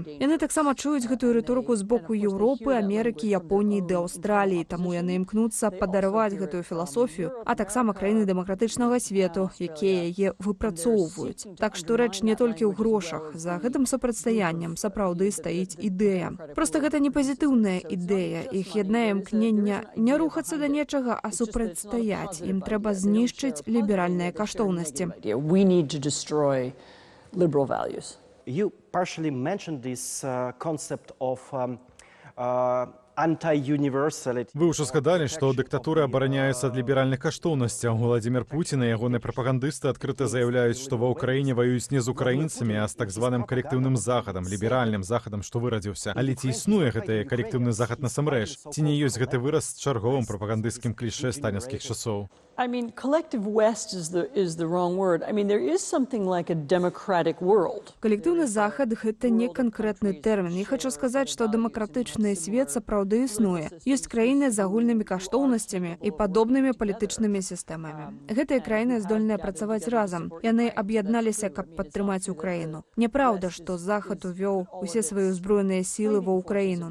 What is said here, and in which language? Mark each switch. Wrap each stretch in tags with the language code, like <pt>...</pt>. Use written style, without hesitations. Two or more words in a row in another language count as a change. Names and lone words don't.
<be>Яны таксама чуюць гэтую рыторыку з боку Еўропы, Амерыкі, Японіі ды Аўстраліі, таму яны імкнуцца падарваць гэтую філасофію, а таксама краіны дэмакратычнага свету, якія яе выпрацоўваюць. Так што рэч не толькі ў грошах. За гэтым супрацьстаяннем сапраўды стаіць ідэя. Проста гэта не пазітыўная ідэя. Іх яднае імкнення не рухацца да нечага, а супрацьстаяць. Ім трэба знішчыць ліберальныя каштоўнасці.</be> <en>You partially mentioned this concept of</en> <be>Вы ўжо згадалі, што дыктатуры абараняюцца ад ліберальных каштоўнасцяў. Владзімір Пуцін і ягоныя прапагандысты адкрыта заяўляюць, што ва ўкраіне ваююць не з украінцамі, а з так званым калектыўным захадам, ліберальным захадам, што вырадзіўся. Але ці існуе гэты калектыўны захад насамрэч? Ці не ёсць гэты выраз чарговым прапагандысцкім клішэ сталінскіх часоў?</be> <en>I mean, collective West is the wrong word. I mean, there is something like a democratic world.</en> <be>Калектыўны захад — гэта не канкрэтны тэрмін. Я хочу сказаць, што дэмакратычны свет сапраўды існуе. Ёсць краіны з агульнымі каштоўнасцямі і падобнымі палітычнымі сістэмамі. Гэтыя краіны здольныя працаваць разам. Яны аб'ядналіся, каб падтрымаць Украіну. Няпраўда, што Захад увёў усе свае ўзброеныя сілы ва Ўкраіну.</be>